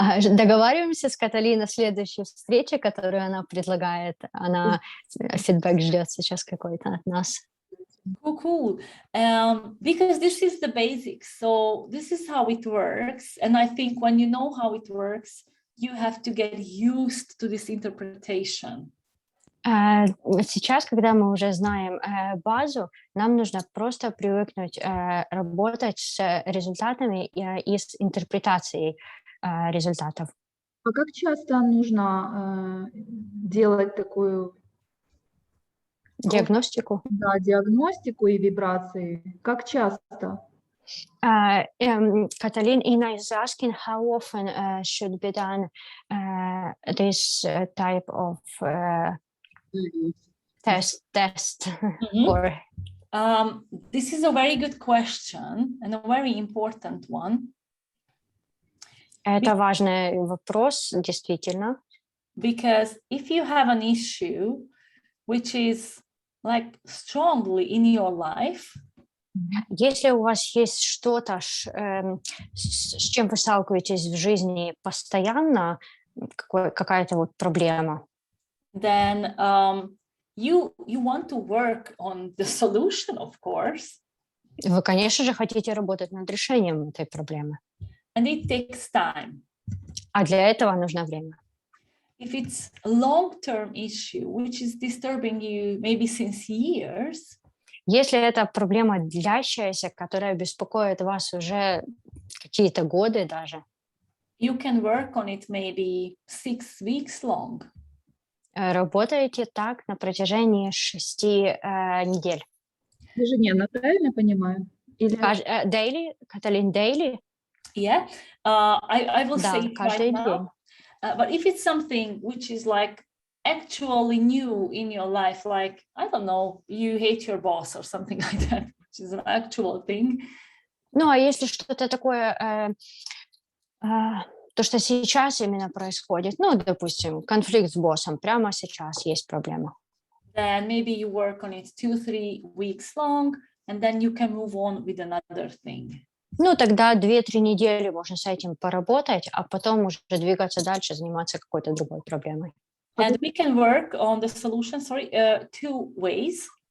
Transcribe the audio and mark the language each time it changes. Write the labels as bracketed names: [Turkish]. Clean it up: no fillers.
[Russian] Договариваемся с Каталиной о следующей встрече, которую она предлагает. Она фидбэк ждет сейчас какой-то от нас. [English] Cool. Because this is the basics. So this is how it works. And I think when you know how it works, you have to get used to this interpretation. [Russian] Сейчас, когда мы уже знаем базу, нам нужно просто привыкнуть работать с результатами и с интерпретацией результатов. А как часто нужно делать такую Диагностику. Да, диагностику и вибрации? Как часто? [English] Kataline, Ina is asking how often should be done this type of test or This is a very good question and a very important one. [Russian] Это важный вопрос, действительно. [English] Because if you have an issue which is like strongly in your life, [Russian] если у вас есть что-то, с чем вы сталкиваетесь в жизни постоянно, какая-то вот проблема, [English] then you want to work on the solution, of course. [Russian] Вы, конечно же, хотите работать над решением этой проблемы. [English] And it takes time. [Russian] А для этого нужно время. [English] If it's a long-term issue, which is disturbing you maybe since years, [Russian] если это проблема длящаяся, которая беспокоит вас уже какие-то годы даже, [English] you can work on it maybe 6 weeks long. [Russian] Работаете так на протяжении 6 недель. Ежедневно, правильно понимаю? Или... [English] Daily, Kataline, daily? Yeah, I will [Russian] Да, [English] say it [Russian] каждый [English] right [Russian] день. [English] now. But if it's something which is like actually new in your life, like, I don't know, you hate your boss or something like that, which is an actual thing. [Russian] Ну, а если что-то такое, то, что сейчас именно происходит, ну, допустим, конфликт с боссом, прямо сейчас есть проблема. [English] Then maybe you work on it 2-3 weeks long, and then you can move on with another thing. [Russian] Ну, тогда 2-3 недели можно с этим поработать, а потом уже двигаться дальше, заниматься какой-то другой проблемой. [English] And we can work on the solution, two ways.